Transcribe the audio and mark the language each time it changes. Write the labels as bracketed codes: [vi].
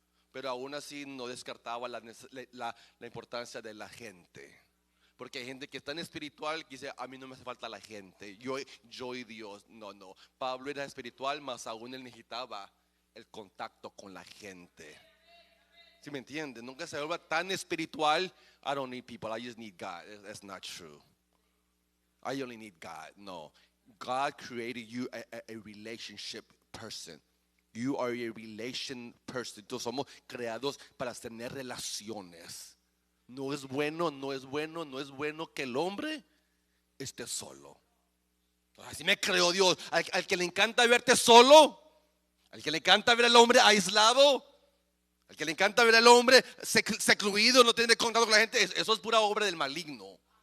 [es] Pero aún así no descartaba la importancia de la gente. Porque hay gente que es tan espiritual que dice, a mí no me hace falta la gente, yo y Dios. No, Pablo era espiritual, más aún él necesitaba el contacto con la gente. ¿Sí me entiende? Nunca se vuelva tan espiritual. [en] I don't need people, I just need God. That's not true. I only need God. No, God created you a relationship person. You are a relation person. [es] Entonces somos creados para tener relaciones. No es bueno que el hombre esté solo. Así me creó Dios. Al que le encanta verte solo, al que le encanta ver al hombre aislado, al que le encanta ver al hombre secluido, no tiene contacto con la gente, eso es pura obra del maligno.